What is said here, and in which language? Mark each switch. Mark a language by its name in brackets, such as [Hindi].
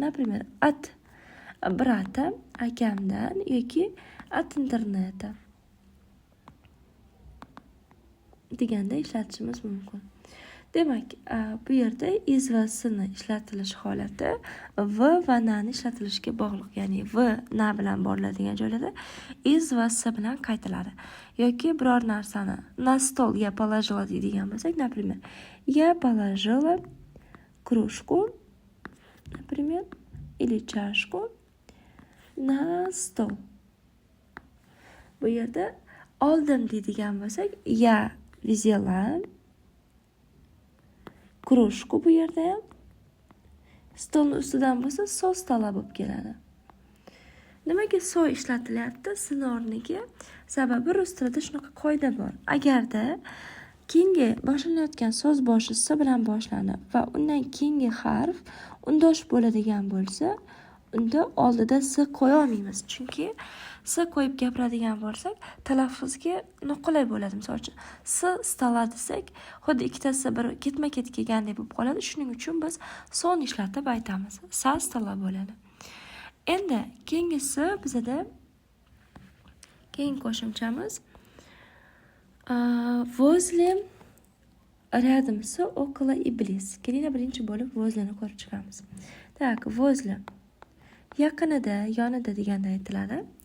[Russian] Например, от brata, [Uzbek] akamdan yoki [Russian] от interneta [Uzbek] deganda ishlatishimiz mumkin. Demak, bu yerda is va sni ishlatilish holati va nani ishlatilishiga bog'liq. Ya'ni v na bilan boriladigan joylarda is va s bilan qaytiladi. Yoki biror narsani [Russian] na stol я положила [Uzbek] deydigan bo'lsak, [Russian] например, я положила кружку, например, или чашку на stol. [Uzbek] Bu yerda oldim deydigan bo'lsak, [Russian] я взяла кружку, [Uzbek] bu yerda ham stolni ustidan bo'lsa, [Russian] со stola [Uzbek] bo'lib keladi. Nimaga so ishlatilyapti sin o'rniga? Sababi rus tilida shunaqa qoida bor. Agarda keyingi boshlanayotgan so'z boshi s bilan boshlanib va undan keyingi harf undosh bo'ladigan bo'lsa, unda oldida s qo'ya olmaymiz. Chunki s qo'yib gapiradigan bo'lsak, talaffuzga noqulay bo'ladi. Misol uchun, s stola desak, xuddi ikkitasi bir ketma-ket kelgandek bo'lib qoladi. Shuning uchun biz son ishlatib aytamiz. Sa stola bo'ladi. Endi keyingisi bizda keyin qo'shimchamiz [Russian] возле, рядом с, около и близ. [Uzbek] Kelinglar birinchi bo'lib возлeni ko'rib chiqamiz. [Russian] Так, возле [Uzbek] yaqinida, yonida deganda aytiladi.